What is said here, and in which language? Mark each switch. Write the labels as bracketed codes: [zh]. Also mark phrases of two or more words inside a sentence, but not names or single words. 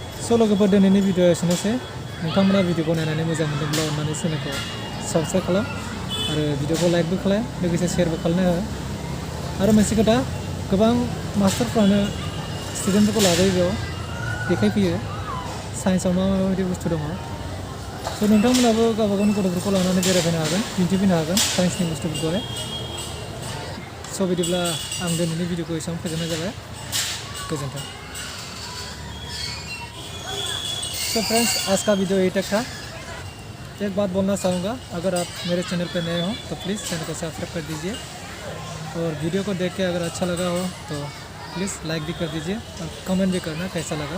[brx] स' लोगोफोर दिनैनि भिडिअ एसेनोसै नोंथांमोना भिडिअखौ नायनानै मोजां मोनदोंब्ला अननानै चेनेलखौ साबस्क्राइब खालाम आरो भिडिअखौ लाइकबो खालाम लोगोसे शेयारबो खालामनो हो आरो मोनसे खोथा गोबां मास्टारफ्रानो स्टुडेन्टफोरखौ लाबोयो बेयाव देखायफैयो साइन्सआव मा माबायदि बुस्थु दङ स' नोंथांमोनाबो गावबा गावनि गथ'फोरखौ लानानै बेरायफैनो हागोन दिन्थिफैनो हागोन साइन्सनि बुस्थुफोरखौहाय स' बिदिब्ला आं दिनैनि भिडिअखौ एसेबां फोजोबनाय जाबाय गोजोन्थों। [hi] तो फ्रेंड्स आज का वीडियो यही तक था। एक बात बोलना चाहूँगा, अगर आप मेरे चैनल पर नए हो तो प्लीज़ चैनल को सब्सक्राइब कर दीजिए और वीडियो को देख के अगर अच्छा लगा हो तो प्लीज़ लाइक भी कर दीजिए और कमेंट भी करना कैसा लगा।